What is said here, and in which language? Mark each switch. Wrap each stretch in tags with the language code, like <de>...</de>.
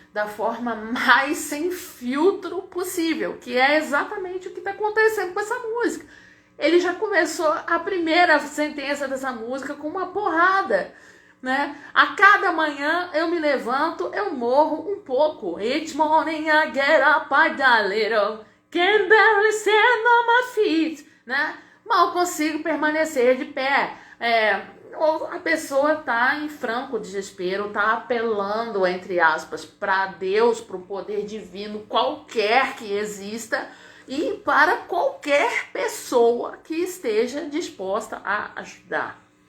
<pt>Da forma mais sem filtro possível, que é exatamente o que está acontecendo com essa música. Ele já começou a primeira sentença dessa música com uma porrada, né? A cada manhã eu me levanto, eu morro um pouco.</pt> <en>Each morning I get up, I die a little, can barely stand on my feet,</en> <pt>né? Mal consigo permanecer de pé. Ou a pessoa está em franco desespero, está apelando, entre aspas, para Deus, para o poder divino, qualquer que exista, e para qualquer pessoa que esteja disposta a ajudar.</pt>